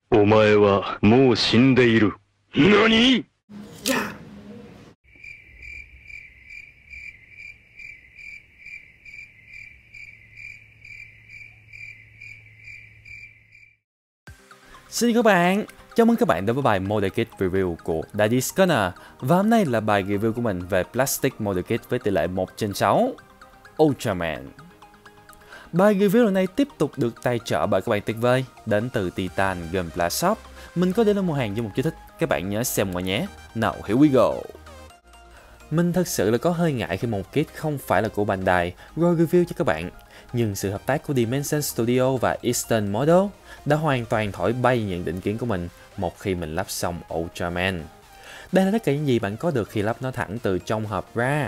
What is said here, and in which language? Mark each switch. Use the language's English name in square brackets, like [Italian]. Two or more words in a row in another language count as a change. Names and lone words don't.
[Japanese] お前はもう死んでいる。何？ [Vietnamese] Xin các bạn, chào mừng các bạn đến với bài [English] Model Kit Review [Vietnamese] của Daddy Scanner. Và hôm nay là bài review của mình về [English] Plastic Model Kit [Vietnamese] với tỷ lệ 1/6 Ultraman. Bài review lần này tiếp tục được tài trợ bởi các bạn tuyệt vời đến từ Titan Gunpla Shop. Mình có để lên mua hàng với một chú thích, các bạn nhớ xem ngoài nhé. Nào, [English] here we go. [Vietnamese] Mình thật sự là có hơi ngại khi một kit không phải là của Bandai rồi review cho các bạn. Nhưng sự hợp tác của Dimension Studio và Eastern Model đã hoàn toàn thổi bay những định kiến của mình một khi mình lắp xong Ultraman. Đây là tất cả những gì bạn có được khi lắp nó thẳng từ trong hộp ra.